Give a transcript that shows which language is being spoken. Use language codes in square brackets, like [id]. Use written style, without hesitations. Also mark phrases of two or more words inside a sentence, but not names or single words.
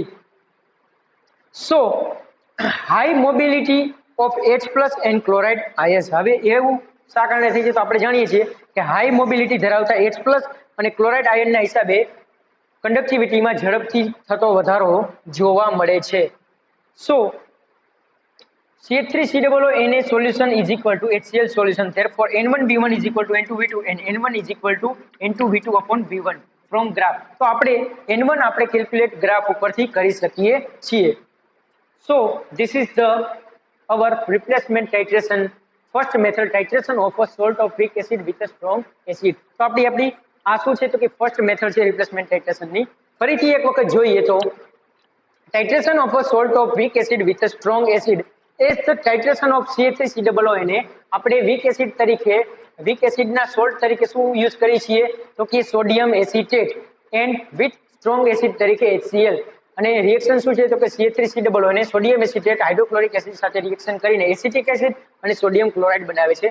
[en] So high mobility of H+ and chloride ions. [gu] હવે એવું શા કારણે થઈ છે તો આપણે જાણીએ છીએ કે [en] high mobility [gu] ધરાવતા H+ અને [en] chloride ionના [gu] હિસાબે કન્ડક્ટિવિટીમાં ઝડપથી થતો વધારો જોવા મળે છે. [en] સો CH3COO solution is equal to HCl solution. Therefore, N1V1 is equal to N2V2 and N1 is equal to N2V2 upon V1 from graph. [gu] તો આપણે N1 આપણે કેલ્ક્યુલેટ ગ્રાફ ઉપરથી કરી શકીએ છીએ. [en] So this is the our replacement titration first method, titration of a salt of weak acid with a strong acid. [gu] તો આપણી આ શું છે તો કે [en] first method [gu] છે [en] replacement titration [gu] ની. ફરીથી એક વખત જોઈએ તો [en] titration of a salt of weak acid with a strong acid is the titration of CH3COO. [gu] આપણે [en] weak acid [gu] તરીકે [en] weak acidના salt [gu] તરીકે શું યુઝ કરીએ છીએ તો કે [en] sodium acetate and with strong acid [gu] તરીકે HCl. અને રિએક્શન શું છે તો કે CH3COO ને [en] sodium acetate hydrochloric acid [gu] સાથે રિએક્શન કરીને [en] acetic acid [gu] અને [en] sodium chloride [gu] બનાવે છે.